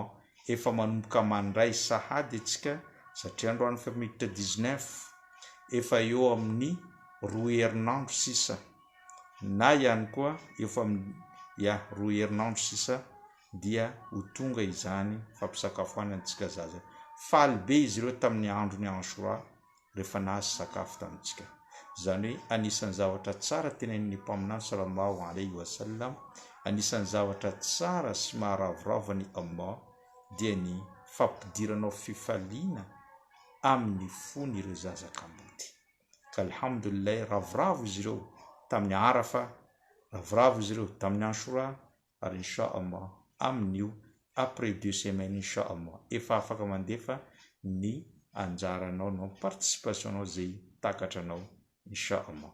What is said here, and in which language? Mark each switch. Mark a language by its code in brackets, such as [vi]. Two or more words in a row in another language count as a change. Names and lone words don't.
[mg] Efa manomboka mandray sahady atsika satria androany fa miditra 19, efa eo amin'ny 2 herinandro sisa, na ihany koa efa 2 herinandro sisa dia ho tonga izany fampisakafoanantsika zaza. Faly be izy ireo tamin'ny andro ny Ashura rehefa nahazo sakafo tamintsika. Zany hoe anisan'ny zavatra tsara tenenin'ny mpaminany [ar] صلى الله عليه وسلم, [mg] anisan'ny zavatra tsara sy maharavoravo ny Allah dia ny fampidiranao fifaliana amin'ny fony ireo zazakambody. Ka alhamdulillah, ravoravo izy ireo tamin'ny Arafa, ravoravo izy ireo tamin'ny Ashura, ary inshallah amin'io [fr] après 2 semaines [mg] inshallah efa afaka mandefa ny anjaranao no participationao zay takatranao inshallah.